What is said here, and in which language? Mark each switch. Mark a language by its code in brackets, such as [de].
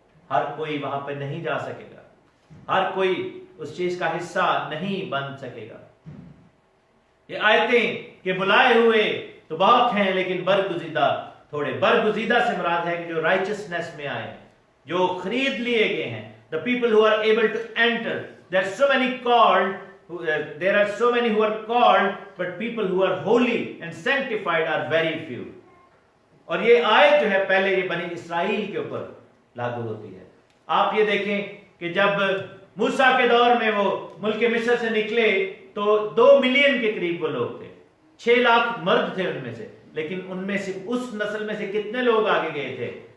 [hi] हर कोई वहां पर नहीं जा सकेगा, हर कोई उस चीज का हिस्सा नहीं बन सकेगा। ये आयतें कि बुलाए हुए तो बहुत हैं लेकिन बरगुजीदा थोड़े। बरगुजीदा से मुराद है कि जो राइचियसनेस में आए, जो खरीद लिए गए हैं, [en] The people who are able to enter. There are so many called, there are so many who are called, but people who are holy and sanctified are very few. [hi] और ये आयत जो है पहले ये बनी इसराइल के ऊपर लागू होती है। आप ये देखें कि जब मूसा के दौर में वो मुल्क मिस्र से निकले तो 2 मिलियन के करीब वो लोग थे, 6 लाख मर्द थे उनमें से, लेकिन उनमें से उस नस्ल में से कितने लोग आगे गए थे?